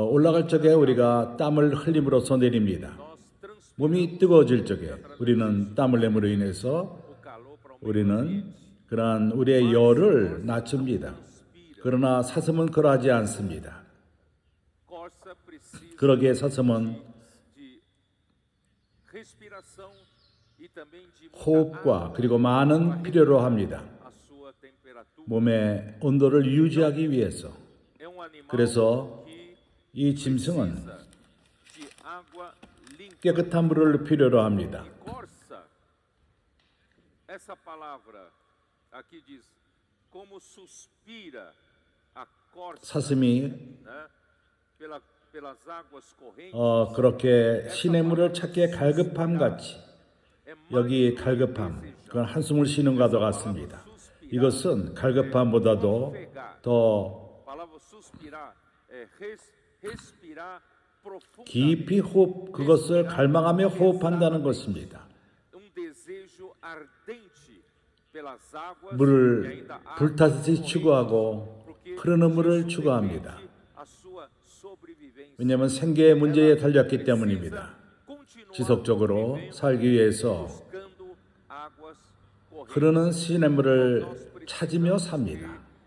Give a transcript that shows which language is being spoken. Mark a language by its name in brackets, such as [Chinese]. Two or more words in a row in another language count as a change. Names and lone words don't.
[Korean] 올라갈 적에 우리가 땀을 흘림으로써 내립니다. [Portuguese] nós transpiramos [Korean] 몸이 뜨거워질 적에 우리는 땀을 내므로 인해서 [Portuguese] o calor para o [Korean] 우리는 그러한 우리의 열을 낮춥니다. 그러나 사슴은 그러하지 않습니다. [Portuguese] corça precisa [Korean] 그러기에 사슴은 [Portuguese] de respiração e também de muita [Korean] 호흡과 그리고 많은 필요로 합니다. [Portuguese] a sua temperatura. [Korean] 몸의 온도를 유지하기 위해서. [Portuguese] É um animal [Korean] 그래서 [Portuguese] que [Korean] 이 짐승은 [Portuguese] precisa de água limpa. [Korean] 깨끗한 물을 필요로 합니다. [Portuguese] E corça, essa palavra aqui diz, como suspira a corça, [Korean] 사슴이 [Portuguese] né, pelas águas correntes. [Korean] 그렇게 시냇물을 찾기에 갈급함 같이 여기 갈급함, 그건 한숨을 쉬는 것과 같습니다. 이것은 갈급함보다도 더 [Portuguese] palavra suspirar é respirar profundamente. [Korean] 깊이 호흡, 그것을 갈망하며 호흡한다는 것입니다. [Portuguese] desejo ardente pelas águas [Korean] 물을 불타듯이 추구하고 흐르는 물을 추구합니다. 왜냐하면 생계의 문제에 달렸기 때문입니다. 지속적으로 살기 위해서 흐르는 시냇물을 찾으며 삽니다.